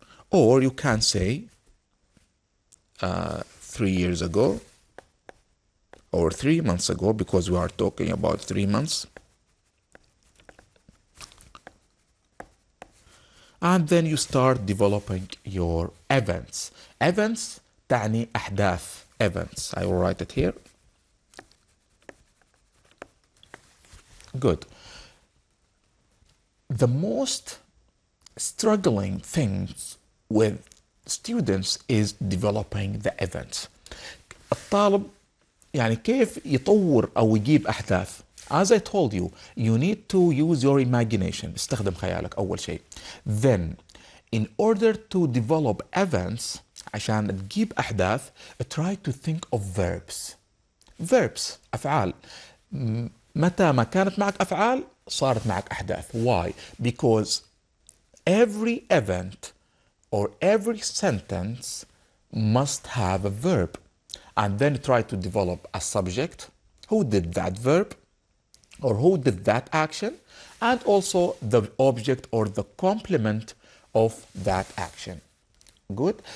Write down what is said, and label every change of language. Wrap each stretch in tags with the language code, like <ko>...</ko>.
<en>Or you can say 3 years ago or 3 months ago, because we are talking about 3 months. And then you start developing your events.</en> <ar>Events تعني أحداث.</ar> <en>Events. I will write it here. Good. The most struggling things with students is developing the events.</en> <ar>الطالب يعني كيف يطور أو يجيب أحداث.</ar> <en>As I told you, you need to use your imagination.</en> <ar>استخدم خيالك أول شيء.</ar> <en>Then, in order to develop events,</en> <ar>عشان تجيب أحداث,</ar> <en>try to think of verbs. Verbs,</en> <ar>أفعال. متى ما كانت معك أفعال, صارت معك أحداث.</ar> <en>Why? Because every event or every sentence must have a verb, and then try to develop a subject, who did that verb or who did that action, and also the object or the complement of that action. Good.</en>